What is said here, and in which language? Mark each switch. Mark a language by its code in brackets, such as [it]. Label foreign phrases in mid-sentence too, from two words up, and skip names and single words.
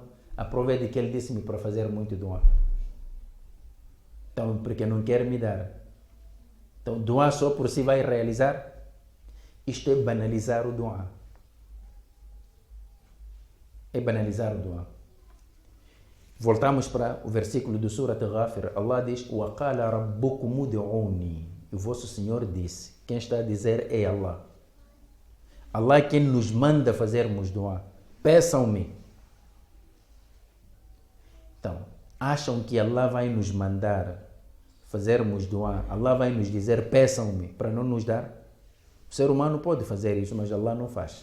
[pt] A prova é de que ele disse-me para fazer muito duá. Então, porque não quer me dar. Então, duá só por si vai realizar? Isto é banalizar o duá. É banalizar o duá. Voltamos para o versículo do Surat Ghafir. Allah diz: [ar] وَقَالَ رَبُّكُمُ ادْعُونِي. [pt] O vosso Senhor disse. Quem está a dizer é Allah. Allah é quem nos manda fazermos duá. Peçam-me. Então, acham que Allah vai nos mandar fazermos duá? Allah vai nos dizer peçam-me para não nos dar? O ser humano pode fazer isso, mas Allah não faz.